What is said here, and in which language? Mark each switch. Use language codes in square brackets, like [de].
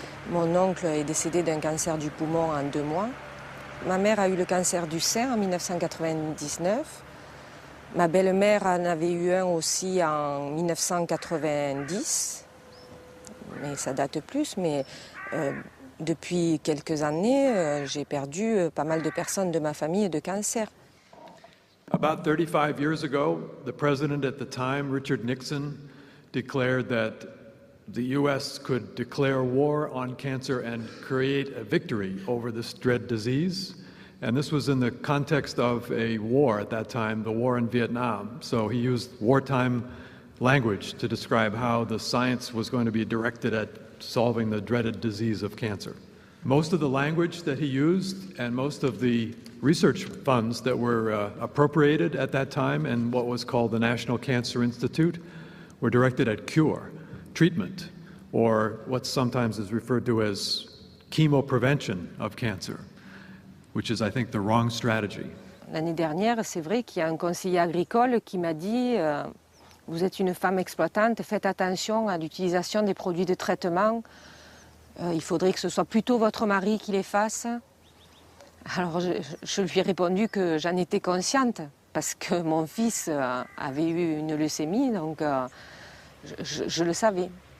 [fr] Mon oncle est décédé d'un cancer du poumon en 2 mois. Ma mère a eu le cancer du sein en 1999. Ma belle-mère en avait eu un aussi en 1990. Mais ça date plus, mais depuis quelques années, j'ai perdu pas mal de personnes de ma famille de cancer. [en] About 35 years ago, the president at the time, Richard Nixon, declared that the U.S. could declare war on cancer and create a victory over this dread disease. And this was in the context of a war at that time, the war in Vietnam. So he used wartime language to describe how the science was going to be directed at solving the dreaded disease of cancer. Most of the language that he used and most of the research funds that were appropriated at that time in what was called the National Cancer Institute were directed at cure, treatment, or what sometimes is referred to as chemoprevention of cancer, which is, I think, the wrong strategy. [fr] L'année dernière, c'est vrai qu'il y a un conseiller agricole qui m'a dit vous êtes une femme exploitante, faites attention à l'utilisation des produits de traitement. Il faudrait que ce soit plutôt votre mari qui les fasse. Alors je lui ai répondu que j'en étais consciente parce que mon fils avait eu une leucémie, donc je le savais.